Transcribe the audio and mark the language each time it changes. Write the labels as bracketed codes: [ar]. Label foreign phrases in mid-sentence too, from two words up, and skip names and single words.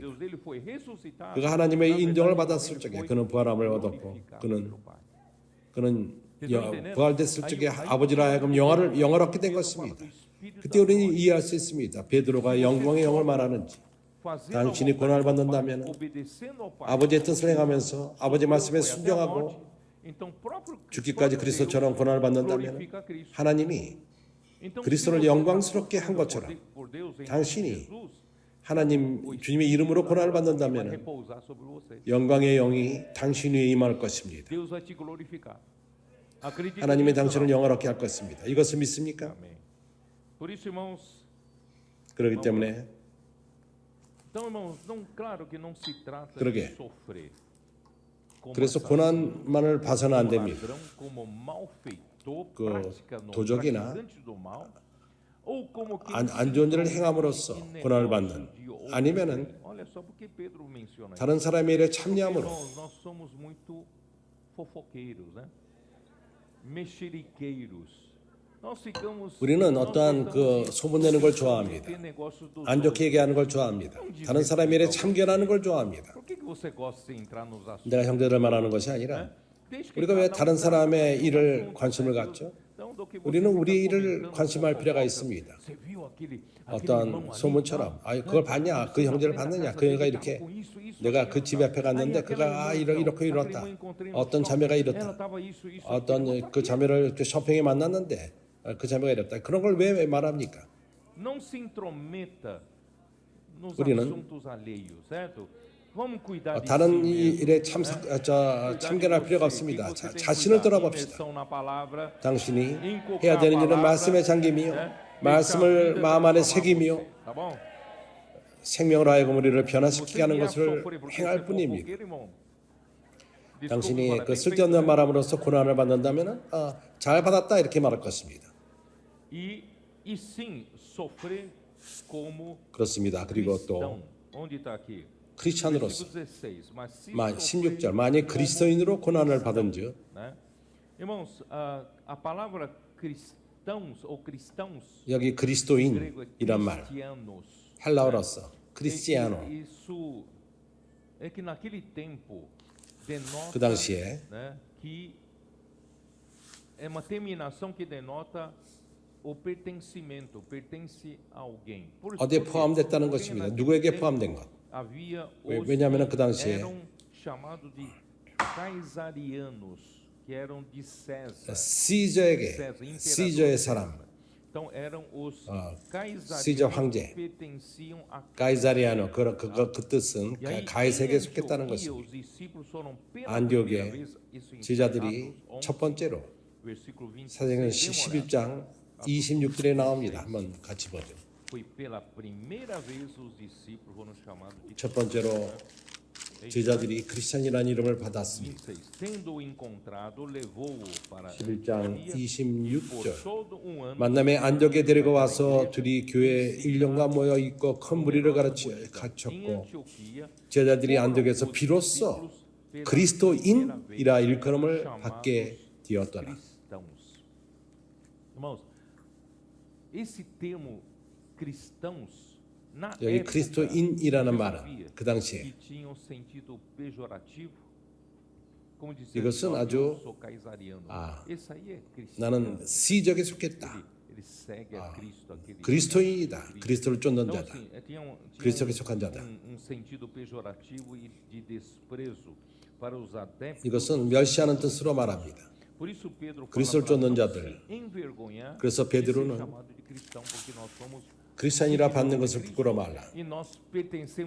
[ko] 그가 하나님의 인정을 받았을 적에 그는 부활함을 얻었고 그는 부활됐을 적에 아버지로 하여금 영화를 얻게 된 것입니다. 그때 우리는 이해할 수 있습니다. 베드로가 영광의 영을 말하는지 당신이 고난을 받는다면 아버지의 뜻을 행하면서 아버지 말씀에 순종하고 죽기까지 그리스도처럼 고난을 받는다면 하나님이 [pt] Então, [ko] 그리스도를 [pt] se você [ko] 영광스럽게 [pt] está [ko] 한 것처럼 [pt] por Deus em nome de [ko] 당신이 [pt] Jesus, [ko] 하나님 주님의 이름으로 고난을 [pt] vai [ko] 받는다면 [pt] repousar sobre você. [ko] 영광의 영이 당신 위에 임할 것입니다. [pt] Deus vai te glorificar. Acredite [ko] 하나님의 [pt] nisso, [ko] 당신을 [pt] não? [ko] 영화롭게 할 것입니다. 이것을 믿습니까? [pt] Amém. Por isso, irmãos, [ko] 그렇기 때문에 [pt] então, irmãos, não, claro que não se trata [ko] 그러게. [pt] de sofrer. Como [ko] 그래서 [pt] assassino, [ko] 고난만을 봐서는 안 [pt] como [ko] 됩니다. [pt] ladrão, como malfeitor, [ko] 그 [pt] praticante [ko] 도적이나 [pt] do mal, ou como quem [ko] 안 좋은 일을 행함으로써 [pt] em [ko] 고난을 [pt] negócio [ko] 받는 [pt] de outro. [ko] 아니면은 [pt] Olha só porque Pedro menciona isso. [ko] 다른 사람의 일에 [pt] Porque, [ko] 참여함으로 [pt] irmãos, nós somos muito fofoqueiros, né? Mexeriqueiros. Nós ficamos, [ko] 우리는 [pt] nós [ko] 어떠한 [pt] gostamos [ko] 그 [pt] de [ko] 소문내는 걸 [pt] meter [ko] 좋아합니다. [pt] negócios dos [ko] 안 좋게 [pt] outros. [ko] 얘기하는 걸 좋아합니다. 다른 사람의 일에 참견하는 걸 좋아합니다. [pt] Por que você gosta de entrar nos assuntos? [ko] 내가 형제들 말하는 것이 아니라 [pt] Desde que [ko] 우리가 왜 [pt] cada [ko] 다른 [pt] trata [ko] 사람의 [pt] do [ko] 일을 [pt] assunto, [ko] 관심을 [pt] né? [ko] 갖죠? [pt] Então, do que você [ko] 우리는 [pt] fica [ko] 우리 일을 [pt] comentando [ko] 관심할 [pt] fofocas. [ko] 필요가 있습니다. [pt] Você viu aquele [ko] 어떠한 [pt] irmão ali, [ko] 소문처럼 [pt] tá? [ko] 아 그걸 봤냐? 그 형제를 [pt] Na [ko] 봤느냐? [pt] casa [ko] 그 형제가 [pt] dele, [ko] 이렇게 [pt] tava com isso, isso, [ko] 내가 [pt] aquilo, [ko] 그 집 [pt] tá? [ko] 앞에 갔는데 [pt] Aí aquela [ko] 그가 [pt] irmã, [ko] 이렇게 [pt] então, [ko] 이렇다. [pt] aquela irmã encontrei no [ko] 어떤 [pt] shopping, [ko] 자매가 [pt] ela [ko] 이렇다. [pt] tava isso, isso, [ko] 어떤 [pt] aquilo. [ko] 그 자매를 그 쇼핑에 만났는데 그 자매가 이랬다. 그런 걸 왜 말합니까? [pt] Não se intrometa nos [ko] 우리는 [pt] assuntos alheios, certo? Vamos cuidar de [ko] 다른 [pt] si [ko] 이 [pt] mesmo, [ko] 일에 [pt] né? [ko] 참견할 [pt] Cuidar de [ko] 필요가 [pt] você, [ko] 없습니다. [pt] que você tem que [ko] 자신을 [pt] cuidar. [ko] 돌아봅시다. [pt] Imersão na palavra, [ko] 당신이 [pt] inculcar [ko] 해야 [pt] a [ko] 되는 일은 [pt] palavra, [ko] 말씀의 잠김이요, [pt] né? [ko] 말씀을 [pt] Deixar a vida [ko] 마음 안에 [pt] transformar [ko] 새김이요, [pt] você, tá bom? [ko] 생명으로 하여금 우리를 변화시키게 [pt] Você [ko] 하는 [pt] vier [ko] 것을 [pt] sofrer porque você [ko] 행할 [pt] é [ko] 뿐입니다. [pt] fofoqueiro, irmão. Desculpa, [ko] 당신이 [pt] agora, [ko] 그 [pt] bem [ko] 쓸데없는 [pt] feito, né? [ko] 말함으로써 고난을 받는다면 잘 받았다 이렇게 말할 것입니다. [pt] E sim, sofrer como [ko] 그렇습니다. 그리고 [pt] cristão. [ko] 또 [pt] Onde está aqui? [ko] 크리스찬으로서 [pt] Versículo 16. Mas se [ko] 16절 [pt] sofrer [ko] 만약 [pt] como [ko] 그리스도인으로 고난을 받은즉 [pt] né? Irmãos, a palavra cristãos ou cristãos [ko] 여기 [pt] grego é [ko] 그리스도인이란 말 [pt] cristianos. [ko] 헬라어로서 크리스티아노 [pt] Isso é que naquele tempo denota, [ko] 그 당시에 [pt] né, que é uma terminação que denota o pertencimento, pertence a alguém. [ko] 어디에 포함됐다는 것입니다. 누구에게 포함된 것? [pt] Havia [ko] 왜냐하면 그 당시에 [pt] eram chamados de caesarianos, que eram de César. [ko] 시저에게 [pt] César, imperador [ko] 시저의 [pt] César. [ko] 사람 [pt] Então eram os [ko] 시저 [pt] caesarianos [ko] 황제. [pt] que pertenciam a [ko] 가이사리아노 그 뜻은 [pt] E aí, [ko] 가이세계에 [pt] em [ko] 속했다는 [pt] Antioquia, [ko] 것입니다. [pt] os discípulos foram pela [ko] 안디옥의 [pt] primeira vez, isso em [ko] 제자들이 [pt] Atos [ko] 첫 번째로 [pt] 11, versículo 26, [ko] 사도행전 [pt] demoraram. [ko] 11장 26절에 나옵니다. 한번 같이 보죠. [pt] Foi pela primeira vez os discípulos foram chamados de [ko] 첫 번째로 제자들이 크리스천이라는 이름을 받았습니다. [pt] 26. Tendo-o encontrado, levou-o para [ko] 11장 [pt] Antioquia por [ko] 26절 [pt] todo ano. [ko] 만남에 안디옥에 데리고 와서 둘이 교회 1년간 모여 있고 큰 무리를 [pt] Em [ko] 가르쳤고 [pt] Antioquia, [ko] 제자들이 안디옥에서 비로소 그리스도인이라 일컬음을 받게 되었더라. [pt] cristãos. Irmãos, esse termo cristãos na [ko] 여기 [pt] época [ko] 그리스도인이라는 [pt] você [ko] 말은 [pt] sabia [ko] 그 당시에 [pt] que tinha um sentido pejorativo. Como dizer, [ko] 이것은 [pt] eu [ko] 아주 [pt] sou caesariano. [ko] 아, [pt] Esse aí é cristão. [ko] 나는 시적에 속했다. [pt] Ele segue a Cristo, aquele [ko] 그리스도인이다. 그리스도를 쫓는 [pt] Então, [ko] 자다. [pt] assim, tinha [ko] 그리스도에 속한 자다. [pt] sentido pejorativo e de desprezo para os adeptos. [ko] 이것은 멸시하는 뜻으로 말합니다. [pt] Por isso Pedro fala [ko] 그리스도를 [pt] para [ko] 쫓는 [pt] não [ko] 자들. [pt] se envergonhar [ko] 그래서 [pt] de ser [ko] 베드로는 [pt] chamado de cristão, porque nós somos [ko] 크리스천이라 받는 것을 부끄러워 말라. [pt] e nós pertencemos